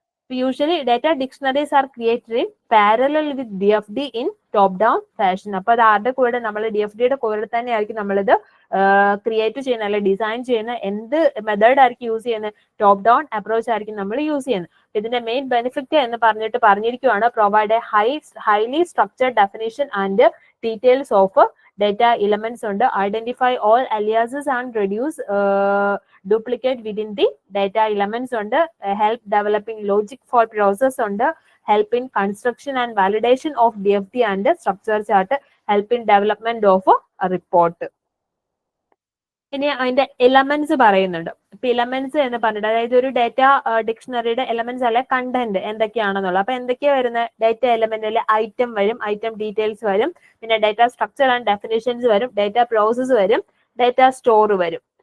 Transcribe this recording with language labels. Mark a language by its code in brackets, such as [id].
[en] Usually data dictionaries are created in parallel with DFD in top down fashion. [ml] അപ്പൊ അത് ആരുടെ കൂടെ, നമ്മൾ DFDയുടെ കൂടെ തന്നെ ആയിരിക്കും നമ്മളിത് ക്രിയേറ്റ് ചെയ്യുന്ന അല്ലെ ഡിസൈൻ ചെയ്യുന്ന. എന്ത് മെത്തേഡ് ആയിരിക്കും യൂസ് ചെയ്യുന്നത്, ടോപ്പ് ഡൗൺ അപ്രോച്ച് ആയിരിക്കും നമ്മൾ യൂസ് ചെയ്യുന്നത്. ഇതിന്റെ മെയിൻ ബെനിഫിറ്റ് എന്ന് പറഞ്ഞിരിക്കുകയാണ്, [en] Provide a highly structured definition and details of data elements ഉണ്ട്, identify all aliases and reduce duplicate within the data elements ഉണ്ട്, help developing logic for process ഉണ്ട്, help in construction and validation of DFD and structure chart, help in development of a report. [ml] ഇനി അതിന്റെ elements പറയുന്നുണ്ട്. ഇപ്പൊ elements എന്ന് പറഞ്ഞിട്ട്, അതായത് ഒരു ഡേറ്റ ഡിക്ഷണറിയുടെ എലമെന്റ്സ് അല്ലെ കണ്ടന്റ് എന്തൊക്കെയാണെന്നുള്ളത്. അപ്പൊ എന്തൊക്കെയാ വരുന്നത്, ഡേറ്റ എലമെന്റിൽ ഐറ്റം വരും, ഐറ്റം ഡീറ്റെയിൽസ് വരും, പിന്നെ ഡേറ്റ സ്ട്രക്ചർ ആൻഡ് ഡെഫിനിഷൻസ് വരും, ഡേറ്റ പ്രോസസ് വരും, ഡേറ്റ സ്റ്റോർ വരും.